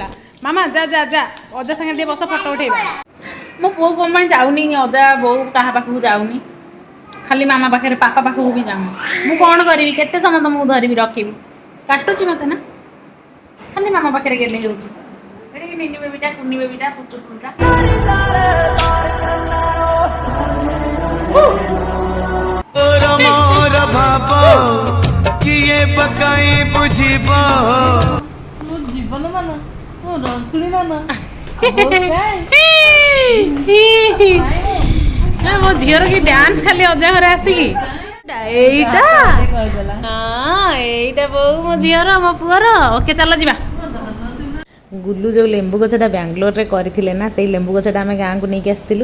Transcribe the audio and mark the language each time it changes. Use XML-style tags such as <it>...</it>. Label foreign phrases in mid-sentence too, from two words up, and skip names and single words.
<or>ମାମା ଯା ଯା ଯା ଅଜା ସାଙ୍ଗରେ ଟିକେ ବସ ଫଟୋ ଉଠେଇବା। ମୋ ପୁଅ କ'ଣ ପାଇଁ ଯାଉନି ଅଜା ବୋଉ କାହା ପାଖକୁ ଯାଉନି, ଖାଲି ମାମା ପାଖରେ ପାପା ପାଖକୁ ବି ଯାଉନି। ମୁଁ କ'ଣ କରିବି, କେତେ ସମୟ ତମକୁ ଧରିବି ରଖିବି, କାଟୁଛି ମୋତେ ନା। ଖାଲି ମାମା ପାଖରେ ଗେଲେ ହେଉଛି। ଏଠିକି ନିନି ବେବିଟା କୁନି ବେବିଟା ପୁଚୁଟା ମୋର ଭାବ କିଏ ପକାଇ ବୁଝିବ ମୋ ଜୀବନ ମାନ ମୋ ରଙ୍କୁଳି ମାନ ମୋ ଝିଅର କି ଡ୍ୟାନ୍ସ ଖାଲି ଅଜା ଘରେ ଆସିକି ଏଇଟା ଏଇଟା ବୋଉ ମୋ ଝିଅର ମୋ ପୁଅର। ଓକେ ଚାଲ ଯିବା। ଗୁଲୁ ଯେଉଁ ଲେମ୍ବୁ ଗଛଟା ବାଙ୍ଗାଲୋରରେ କରିଥିଲେ ନା, ସେଇ ଲେମ୍ବୁ ଗଛଟା ଆମେ ଗାଁକୁ ନେଇକି ଆସିଥିଲୁ।</or>